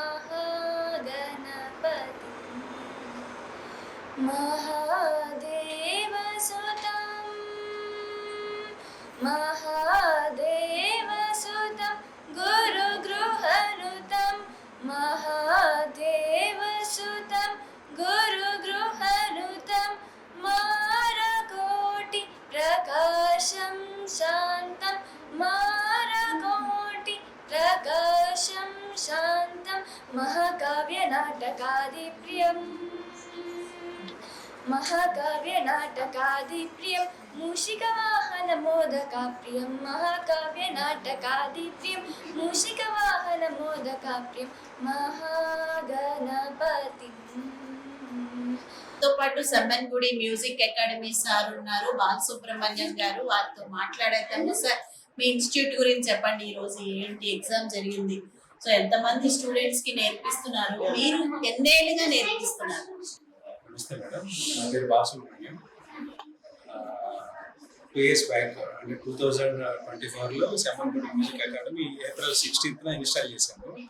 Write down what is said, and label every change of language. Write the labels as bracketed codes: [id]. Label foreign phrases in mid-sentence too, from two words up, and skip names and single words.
[sa] మహాగణపతిం మహాదేవసుతం మహాదేవసుతం గురుగృహనుతం మహాదేవసుతం గురుగృహనుతం మారకోటి ప్రకాశం శాంతం మారకోటి ప్రకాశం శాంతం మహాకావ్య నాటకాదిప్రియం महाकाव्य नाटकादिप्रियं मूषिकवाहनमोदकाप्रियं महाकाव्य नाटकादिप्रियं मूषिकवाहनमोदकाप्रियं महागणपतिं [te] మనతో పాటు సెమ్మన్గుడి మ్యూజిక్ అకాడమీ సార్ ఉన్నారు, బాలసుబ్రహ్మణ్యం గారు. వారితో మాట్లాడేద్దాము. సార్, మీ ఇన్స్టిట్యూట్ గురించి చెప్పండి. ఈ రోజు ఏంటి ఎగ్జామ్ జరిగింది, సో ఎంతమంది స్టూడెంట్స్ కి నేర్పిస్తున్నారు, మీరు ఎన్నేళ్ళుగా నేర్పిస్తున్నారు? నమస్తే మేడం, నా పేరు బాలసుబ్రహ్మణ్యం. 2 [en] years back [te] అంటే 2024లో సెమ్మన్గుడి మ్యూజిక్ అకాడమీ ఏప్రిల్ 16th ఇన్స్టాల్ చేశాము.